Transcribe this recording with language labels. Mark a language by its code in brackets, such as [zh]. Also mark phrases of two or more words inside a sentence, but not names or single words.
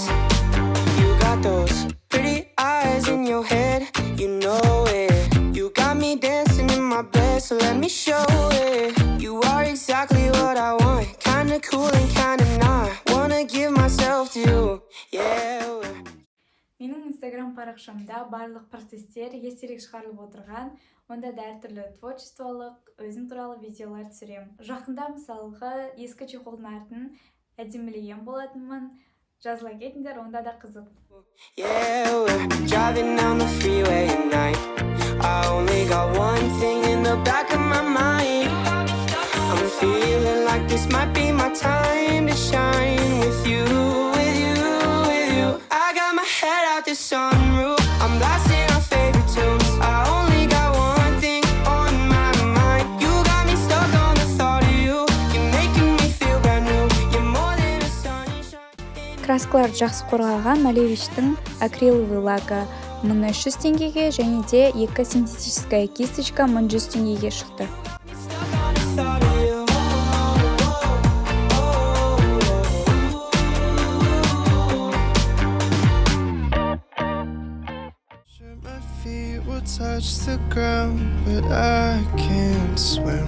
[en] You got those pretty eyes in your head. You know it. You got me dancing in my bed, so let me show it. You are exactly what I want. Kinda cool and kinda not. Wanna give myself to you. Yeah. [kk] Менің инстаграм парақшамда барлық процесстер ертерек шығарылып отырған, онда да әртүрлі творчестволық, өзім туралы видеолар түсірем. Жақында мысалға ескі чехолдың артын әдемілеген болатынмын. Жазыла кетіңдер, онда да қызық. [en] Yeah, we're driving down the freeway at night. I only got one thing in the back of my mind. I'm feeling like this might be my time to shine with you, with you, with you. I got my head out the sunroof. I'm blasting our favorite tunes. I only got one thing on my mind. You got me stuck on the thought of you. You're making me feel brand new. You're more than a sunshine. [kk] Краскаларды жақсы қорғаған Малевичтің [ru] акриловый лака [kk] 1300 теңгеге және де екі [ru] синтетическая кисточка [kk] 1100 теңгеге шықты. [en] Stuck on the thought of you. Sure, my feet will touch the ground, but I can't swim.